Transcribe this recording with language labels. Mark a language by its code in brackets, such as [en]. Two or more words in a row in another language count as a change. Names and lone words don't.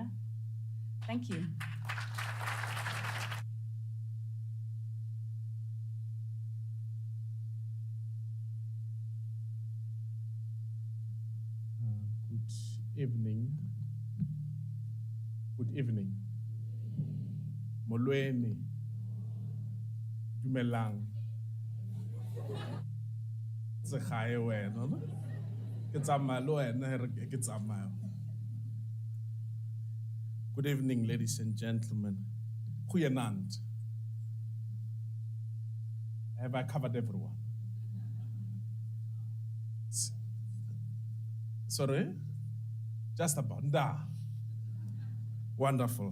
[en] Thank you. Good evening. Good evening. [xh] Molweni. [st] Dumelang. Se gae wena, no? Ke tsamaya le wena ke tsamaya. [en] Good evening, ladies and gentlemen. [af] Goeienaand. [en] Have I covered everyone? Sorry? Just about. Da. Wonderful.